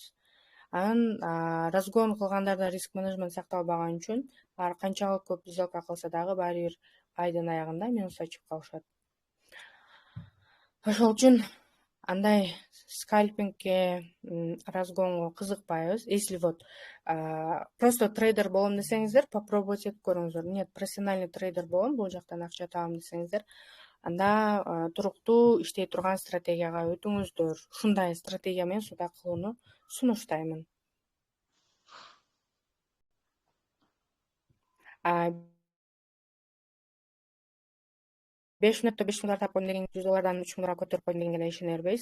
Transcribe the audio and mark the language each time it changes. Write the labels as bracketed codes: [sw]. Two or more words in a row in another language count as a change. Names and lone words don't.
[ky] Анан разгон кылгандарда риск менеджмент сакталбаган үчүн канчалык көп сделка кылса дагы баары бир айдын аягында минусқа чыгып калышат. Ошол үчүн андай скальпингке, разгонго кызыкпайбыз. [ru] Если вот просто [ky] трейдер болом десеңиздер, попробуйте этип көрүңүздөр. [ru] Нет, профессиональный [ky] трейдер болом, бул жактан акча табам десеңиздер, анда туруктуу иштей турган стратегияга өтүңүздөр. Ушундай стратегия менен суда кылууну сунуштаймын. 5 мүнөттө 5 миң доллар тапкан деген $100 3 миң долларга көтөрүп койдум дегенге ишене бербейбиз.